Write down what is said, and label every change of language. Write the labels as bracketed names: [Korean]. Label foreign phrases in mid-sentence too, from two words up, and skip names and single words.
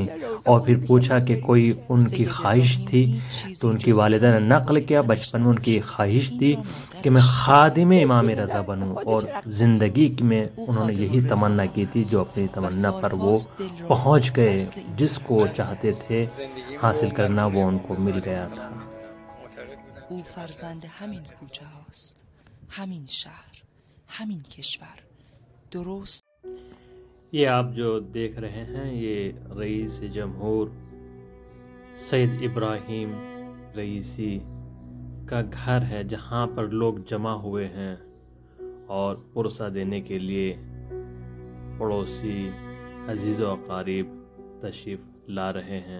[Urdu] اور پھر پوچھا کہ کوئی ان کی خواہش تھی، تو ان کی والدہ نے نقل کیا بچپن میں ان کی خواہش تھی کہ میں خادم امام رضا بنوں. اور زندگی میں انہوں نے یہی تمنا کی تھی، جو اپنی تمنا پر وہ پہنچ گئے. جس کو چاہتے تھے حاصل کرنا وہ ان کو مل گیا تھا. [Persian] او فرزند همین کوچه هاست، همین شهر، همین کشور. درست [Urdu] یہ آپ جو دیکھ رہے ہیں یہ رئیس جمہور سعید ابراہیم رئیسی کا گھر ہے، جہاں پر لوگ جمع ہوئے ہیں اور پرسہ دینے کے لیے پڑوسی عزیز و اقارب تشریف لا رہے ہیں.